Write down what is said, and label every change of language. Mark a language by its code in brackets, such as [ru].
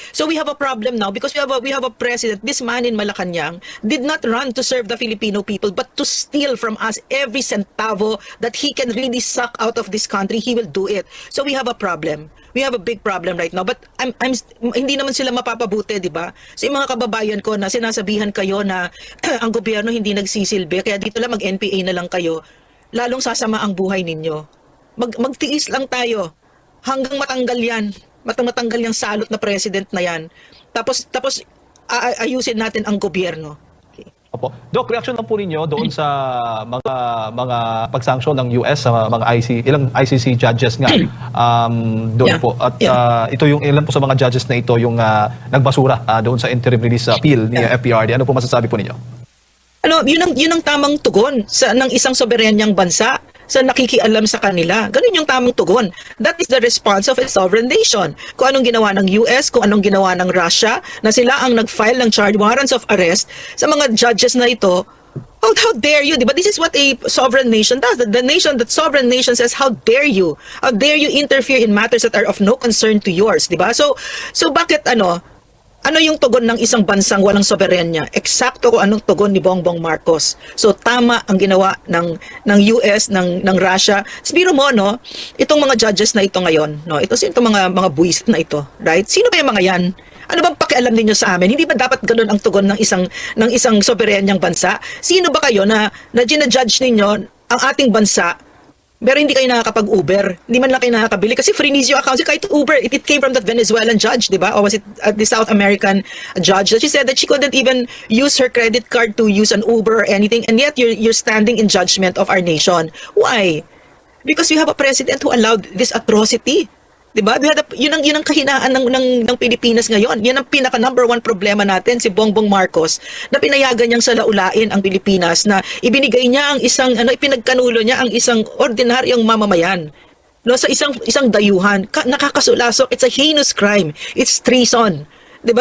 [en] So we have a problem now because we have a president, this man in Malacanang did not run to serve the Filipino people but to steal from us every centavo that he can really suck out of this country. He will do it. So we have a problem. We have a big problem right now. [tl] But hindi naman sila mapapabuti, di ba? So yung mga kababayan ko na sinasabihan kayo na ang gobyerno hindi nagsisilbi, kaya dito lang mag-NPA na lang kayo, lalong sasama ang buhay ninyo. Magtiis lang tayo hanggang matanggal yan. Matanggal yung salot na president na yan. Tapos ayusin natin ang gobyerno. Okay. Opo. Doc, reaction lang po ninyo doon sa mga pagsanksyon ng US sa mga ilang ICC judges nga doon po. At ito yung ilan po sa mga judges na ito yung nagbasura doon sa [en] interim release appeal [tl] ni FPRD. Ano po masasabi po ninyo? Yun ang tamang tugon ng isang soberanyang bansa sa nakikialam sa kanila. Ganun yung tamang tugon. [en] That is the response of a sovereign nation. [tl] Kung anong ginawa ng US, kung anong ginawa ng Russia, na sila ang nag-file ng [en] charge warrants of arrest [tl] sa mga judges na ito. [en] How dare you? [tl] Diba? [en] This is what a sovereign nation does. The sovereign nation says, how dare you? How dare you interfere in matters that are of no concern to yours? [tl] Diba? So bakit ano yung tugon ng isang bansang walang soberenya? Eksakto kung anong tugon ni Bongbong Marcos. So tama ang ginawa ng US, ng Russia. Biro mo, itong mga judges na ito ngayon, itong mga buwisit na ito, right? Sino ba yung mga yan? Ano bang pakialam ninyo sa amin? Hindi ba dapat ganoon ang tugon ng isang soberenyang bansa? Sino ba kayo na ginajudge ninyo ang ating bansa? Pero hindi kayo nakakapag-Uber. Hindi man lang kayo nakakabili. Kasi freeze yung account. Kahit [en] Uber, it came from that Venezuelan judge, [tl] di ba? [en] Or was it the South American judge? That she said that she couldn't even use her credit card to use an Uber or anything. And yet, you're standing in judgment of our nation. Why? Because you have a president who allowed this atrocity. [tl] Diba? Yun ang kahinaan ng Pilipinas ngayon. Yan ang pinaka number one problema natin, si Bongbong Marcos, na pinayagan niyang salaulain ang Pilipinas, na ibinigay niya ang ipinagkanulo niya ang isang ordinaryong mamamayan. Sa isang dayuhan, nakakasulasok. [en] It's a heinous crime. It's treason. [tl] Diba?